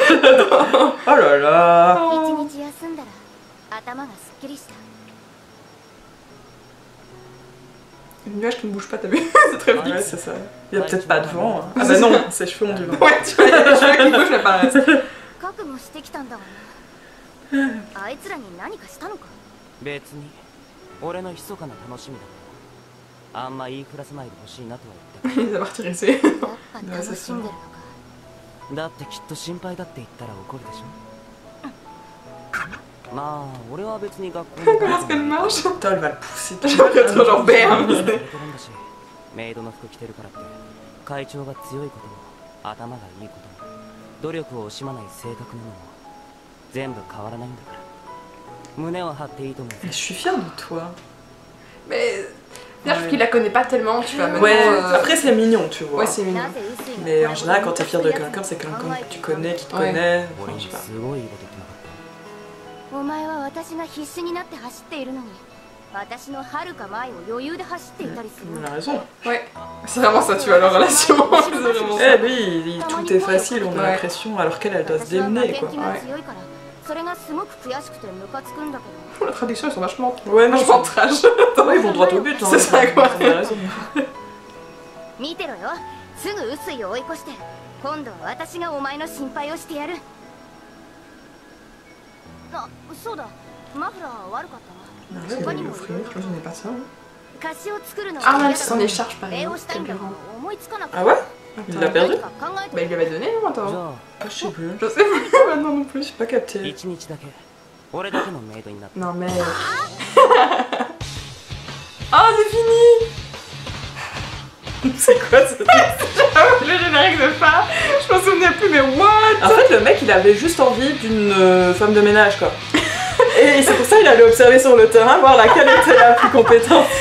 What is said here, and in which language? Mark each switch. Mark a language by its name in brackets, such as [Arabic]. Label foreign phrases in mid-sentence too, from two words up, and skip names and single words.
[French] Oh là là. Oh. Une nuage qui ne bouge pas, t'as vu? C'est très vite. Ouais, c'est ça. Il y a peut-être pas de vent. Hein. Ah bah non, ses cheveux ont du vent. Ouais, tu vois, il y a des cheveux qui bougent mais pas le reste. [Japanese] 別に俺の密かな楽しみだからあんま言いふらさないでほしいなとは言って [French] Il les a martyrisés. Ouais, c'est ça. [Japanese] だってきっと心配だって言ったら怒るでしょまあ俺は別に学校に [French] Comment est-ce qu'elle marche? Putain, elle va le pousser. Trop genre bam. [Japanese] メイドの服着てるからって会長が強いことも頭がいいことも努力を惜しまない性格なのも全部変わらないんだから胸を張っていいと思う [French] Je suis fière de toi. Mais là, je trouve qu'il la connaît pas tellement, tu vois. Ouais, après c'est mignon, tu vois. Ouais, c'est mignon. Mais en général, quand t'es fière de quelqu'un, c'est quelqu'un que tu connais, qui te Ouais. connaît. [Japanese] 俺 [French] Enfin, [Japanese] に [French] je sais pas. [Japanese] すごいいいこと言ってなかったお前は私が必死になって走っているのに私の遥か前を余裕で走っていたりする [French] Il a raison. Ouais, c'est vraiment ça, tu vois, leur relation. C'est vraiment ça. Eh, lui, tout est facile, on a Ouais. l'impression, alors qu'elle, elle doit se démener, quoi. [Japanese] が強いからそれがすごく悔しくてムカつくんだけど [French] La traduction, ils sont vachement. Ouais, non, Vachement trash. ouais, ils vont droit au but, hein. C'est ça, quoi. Il a raison. [Japanese] 見てろよすぐ薄いを追い越して今度は私がお前の心配をしてやるあ、そうだマフラー悪かったな [French] C'est pas lui offrir, je n'ai pas ça. [Japanese] 菓子を作るの [French] Ah, même si c'en est charge, par [Japanese] 礼を [French] exemple. [Japanese] したいんだが [French] Quelqu'un. [Japanese] 思いつかなくて [French] Ah ouais Il l'a perdu [Japanese] 何か考えて [French] Bah, il lui avait donné, non? [Japanese] じ [French] Attends. [Japanese] ゃあ [French] Ah, je sais plus. Je sais plus maintenant non plus. J'ai pas capté. [Japanese] 一日だけ俺だけのメイドになって [French] Non, mais. Oh, c'est fini! C'est quoi ce truc? Le générique de fin, je m'en souvenais plus, mais what? En fait, le mec, il avait juste envie d'une femme de ménage, quoi. Et Et c'est pour ça qu'il allait observer sur le terrain, voir laquelle était la plus compétente.